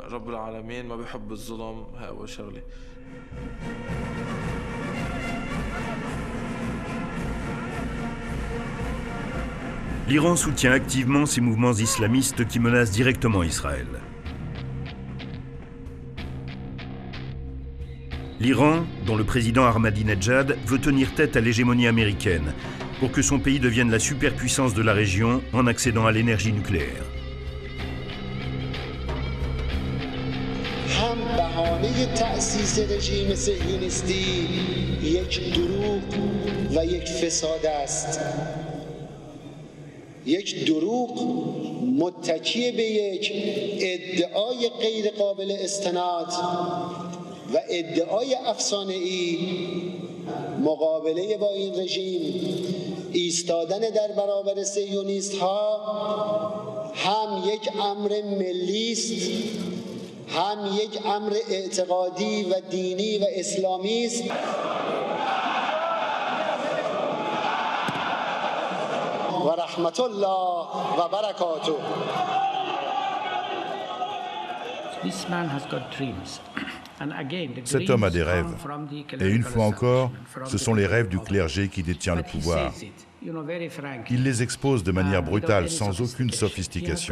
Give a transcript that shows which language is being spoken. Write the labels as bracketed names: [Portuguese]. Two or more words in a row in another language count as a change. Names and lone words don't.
[French] L'Iran soutient activement ces mouvements islamistes qui menacent directement Israël. L'Iran, dont le président Ahmadinejad veut tenir tête à l'hégémonie américaine pour que son pays devienne la superpuissance de la région en accédant à l'énergie nucléaire. [Persian] یک دروغ متکی به یک ادعای غیر قابل استناد و ادعای افسانه‌ای مقابله با این رژیم ایستادن در برابر صهیونیست ها هم یک امر ملی است هم یک امر اعتقادی و دینی و اسلامی است. [Arabic] ورحمة الله وبركاته. [French] Cet homme a des rêves. Et une fois encore, ce sont les rêves du clergé qui détient le pouvoir. Il les expose de manière brutale, sans aucune sophistication.